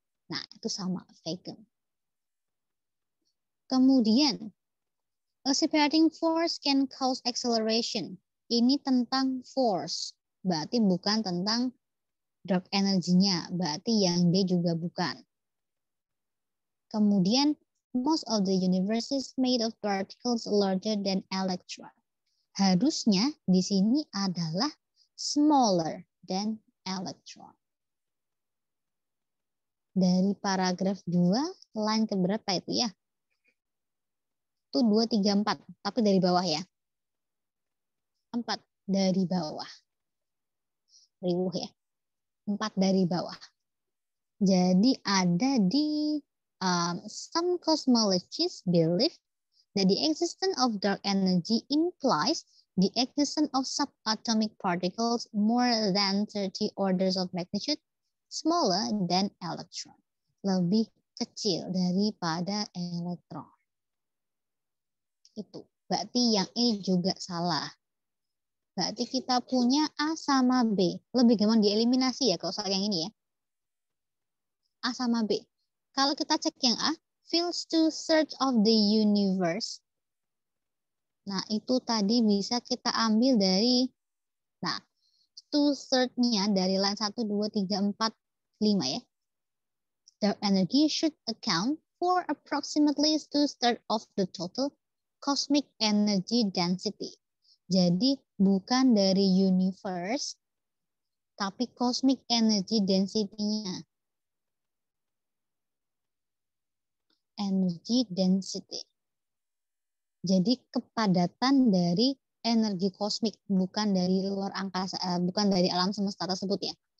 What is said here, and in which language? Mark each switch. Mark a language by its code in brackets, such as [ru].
[id] Nah, itu sama vacuum. Kemudian [en] A separating force can cause acceleration. [id] Ini tentang force, berarti bukan tentang dark energy-nya, berarti yang D juga bukan. [en] Kemudian, most of the universe is made of particles larger than electron. [id] Harusnya di sini adalah [en] smaller than electron. [id] Dari paragraf 2, line keberapa itu ya? Itu 2, 3, 4, tapi dari bawah ya. 4 dari bawah. Riuh ya. 4 dari bawah. Jadi ada di [en] some cosmologists believe that the existence of dark energy implies the existence of subatomic particles more than 30 orders of magnitude smaller than electron. [id] Lebih kecil daripada elektron. Itu. Berarti yang E juga salah. Berarti kita punya A sama B. Lebih gampang dieliminasi ya kalau soal yang ini ya. A sama B. Kalau kita cek yang A, [en] fills to search of the universe. [id] Nah, itu tadi bisa kita ambil dari, nah, to search-nya dari line 1, 2, 3, 4, 5 ya. [en] Dark energy should account for approximately 2/3 of the total cosmic energy density. [id] Jadi bukan dari universe, tapi cosmic energy density-nya. Energy density. Jadi kepadatan dari energi kosmik, bukan dari luar angkasa, bukan dari alam semesta tersebut ya.